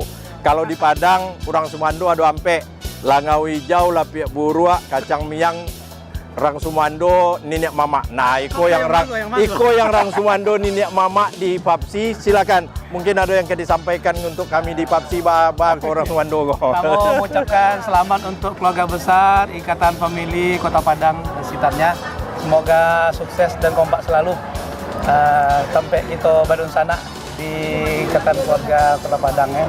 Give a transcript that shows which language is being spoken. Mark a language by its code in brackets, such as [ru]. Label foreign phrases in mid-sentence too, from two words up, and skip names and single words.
[id] Kalau di Padang, orang Sumando ada [min] ampe langau hijau, lapiak burua, kacang miang, [id] orang Sumando, ninek mama. [min] Nah, iko yang orang Sumando, ninek mama di IFAPSI. [id] Silakan, mungkin ada yang disampaikan untuk kami di IFAPSI, Bapak orang Sumando. Kami mengucapkan selamat untuk keluarga besar Ikatan Famili Kota Padang dan sekitarnya. Semoga sukses dan kompak selalu. Sampai itu badun sana di Ikatan Keluarga Kota Padang ya.